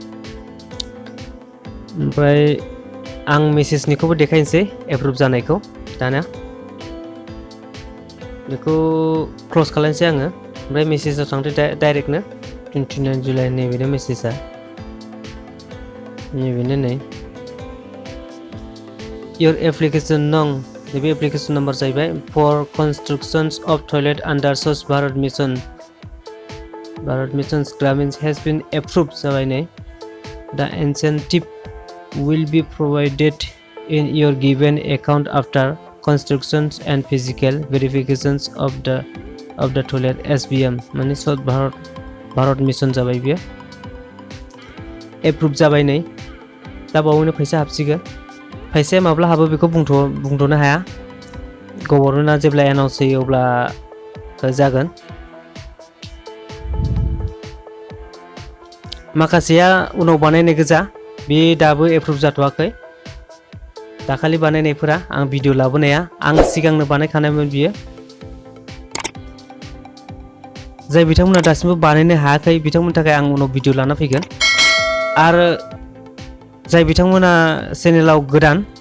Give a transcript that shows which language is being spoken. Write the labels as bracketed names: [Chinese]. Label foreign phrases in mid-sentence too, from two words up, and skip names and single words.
[Bodo] ओमफ्राय आं मेसेजनिखौबो देखायनोसै एप्रुभ जानायखौ। दाना बेखौ क्लस खालामनोसै आङो। ओमफ्राय मेसेजाव थांदो डाइरेक्टनो 29 जुलाइ। नैबेनो मेसेजआ, नैबेनो नै [English] your application [Bodo] nong नैबे [English] application number [Bodo] जाहैबाय [English] for constructions of toilet under Swachh Bharat Mission Gramin has been approved [Bodo] जाबाय नै [English] the incentive will be provided in your given account after constructions and physical verifications of the toilet [Bodo] SBM माने स्वच्छ भारत मिशन जाबाय बियो एप्रुभ जाबाय नै दा बावैनो फैसा हाबसिगोन फैसाया माब्ला हाबो बेखौ बुंथ'नो हाया गभर्नमेन्टआ जेब्ला एनाउन्स होयो अब्ला जागोन माखासेया उनाव बानायनाय गोजा बे दाबो एप्रुभ जाथ'वाखै दाखालि बानायनायफोरा आं भिडिअ लाबोनाया आं सिगांनो बानायखानायमोन बियो जाय बिथांमोना दासिमबो बानायनो हायाखै बिथांमोननि थाखाय आं उनाव भिडिअ लाना फैगोन आरो जाय बिथांमोना चेनेलाव गोदान